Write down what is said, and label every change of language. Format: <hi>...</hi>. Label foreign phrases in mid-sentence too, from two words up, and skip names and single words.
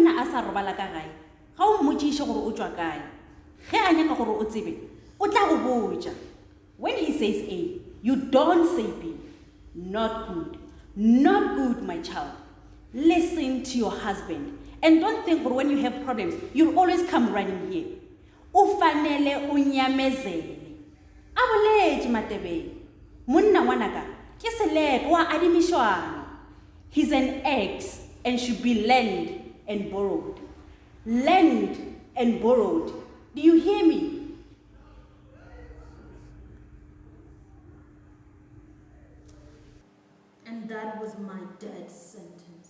<nso>sa robala ka gae ga o mmotšiše gore o tswa kae ge a nyaka gore o tsebe o tla go botša.</nso> <en>When he says A, you don't say B. Not good. Not good, my child. Listen to your husband. And don't think that when you have problems, you'll always come running here.</en> <zu>Ufanele unyamezele. Aboletše Matebele.</zu> <nso>Monna ngwanaka, ke selepe wa adimišwana.</nso> <en>He's an ex and should be lent and borrowed. Lent and borrowed. Do you hear me? And that was my dad's sentence.</en>